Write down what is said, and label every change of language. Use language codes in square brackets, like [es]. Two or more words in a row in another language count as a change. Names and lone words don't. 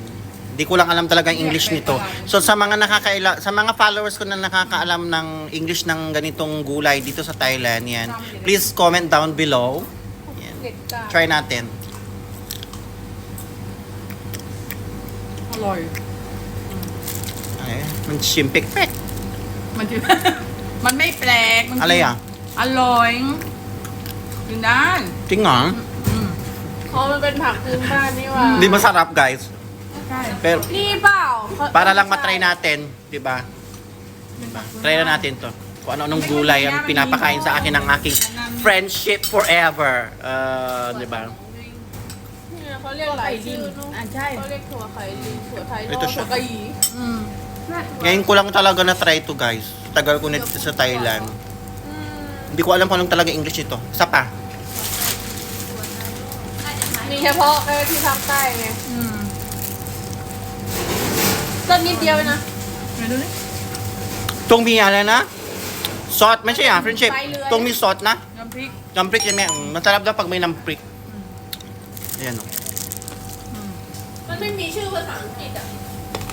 [tl] Hindi ko lang alam talaga ang English nito. So sa mga sa mga followers ko na nakakaalam ng English ng ganitong gulay dito sa Thailand, yan. [en] Please comment down below. [tl] Yan. Try natin. [th] Aloy. Ay, มันชิมเป๊ก มันไม่แปลก ๆอะไรอ่ะ อร่อยกินได้ จริงเหรอ เพราะมันเป็นผักพื้นบ้านนี่หว่า [tl] Hindi masarap guys. [th] ใช่ [tl] Pero [th] นี่เปล่า [tl] para lang matry natin, 'di ba? Try na natin 'to. Kung ano-anong gulay ang pinapakain sa akin ng aking Friendship Forever. 'Di ba? [th] เนี่ยเขาเรียกหลายชื่อเนอะ ใช่ เขาเรียกถั่วไข่ลิงถั่วไทยน [tl] Ito อก siya. [th] ถั่วกะหยี่ [tl] Ngayon ko lang talaga na try to guys. Tagal ko na dito sa Thailand. Hindi ko alam kung anong talaga English ito. Isa pa. [th] มีเฉพาะแค่ที่ภาคใต้ไงต้นนิดเดียวนะ ไปดูนี่ Tongมีอะไรนะ ซอสไม่ใช่อ่ะ Friendship ไปเลย Tongมีซอสนะ น้ำพริก น้ำพริกใช่ไหม [tl] masarap daw pag may namprik. Ayan o. [th] มันไม่มีชื่อภาษาอังกฤษอ่ะ